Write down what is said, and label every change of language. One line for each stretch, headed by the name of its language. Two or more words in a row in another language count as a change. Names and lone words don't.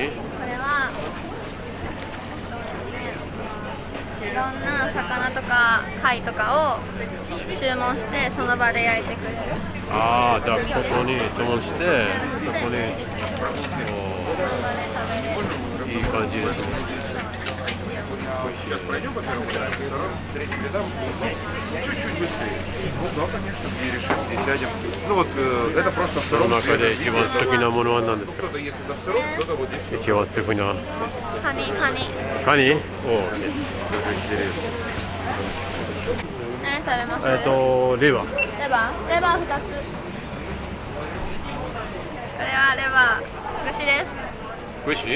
Japanese: これは、いろんな魚とか貝とかを注文してその場で焼いてくれる。ああ、じゃあここに注文して、そこに。その場で食べれる。いい感じですね。美味しいよ。
Russian: Сейчас пройдем по первому третьим рядам. Чуть-чуть быстрее. Ну да, конечно, где решим, здесь сядем. Ну вот это просто в
Japanese: その
Russian: сыром
Japanese: 中で一番好きなものは何ですか？
Russian: Кто-то ест это в сыром, кто-то вот здесь.
Japanese: 一番好きな。カニ。カニ？おお。何食べます？レバー。レバー2つ。これはレバー串です。串？